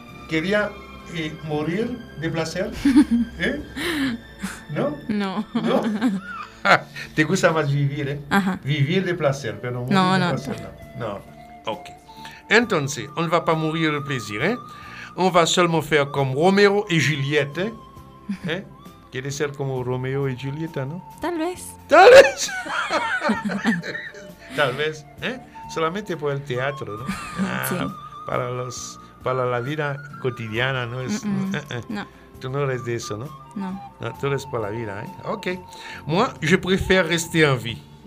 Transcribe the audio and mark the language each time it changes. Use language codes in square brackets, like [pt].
[fr] Kélia et mourir de plaisir? Non? Non. [es] Non? Te gusta más vivir, ¿eh? Ajá. Vivir de placer, pero no, no, de no, placer, no. No. [fr] Ok. [es] Entonces, [fr] on ne va pas mourir de plaisir, ¿eh? On va seulement faire comme Roméo y Juliette, ¿eh? [es] ¿Eh? Quiere ser como Roméo y Julieta, ¿no? Tal vez. Tal vez. Tal vez, ¿eh? Solamente por el teatro, ¿no? Ah, sí. Para los, para la vida cotidiana, ¿no? Es, no. Tú no eres de eso, ¿no? No. No, tú eres para la vida, ¿eh? Ok. [fr] Moi, je préfère rester en vie.